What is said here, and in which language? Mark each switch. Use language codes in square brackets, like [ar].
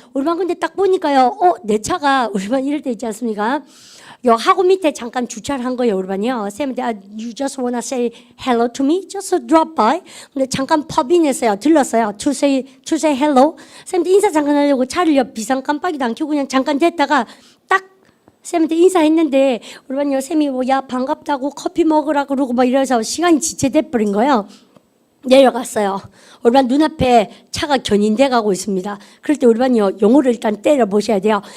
[ko] 우리 반 근데 딱 보니까요. 내 차가 우리 반 이럴 때 있지 않습니까? 요 하고 밑에 잠깐 주차를 한 거예요, 우리 반이요. 쌤한테 [en] you just wanna say hello to me? Just drop by. [ko] 근데 잠깐 펍인했어요. 들렀어요. [en] To say hello. [ko] 쌤한테 인사 잠깐 하려고 차를 비상 깜빡이도 안 켜고 그냥 잠깐 됐다가 딱 쌤한테 인사했는데 우리 반이요. 쌤이 뭐 야 반갑다고 커피 먹으라 그러고 막 이래서 시간이 지체돼 버린 거예요. 내려갔어요. 우리 반 눈앞에 차가 견인돼 가고 있습니다. 그럴 때 우리 반이요 용어를 일단 때려 보셔야 돼요.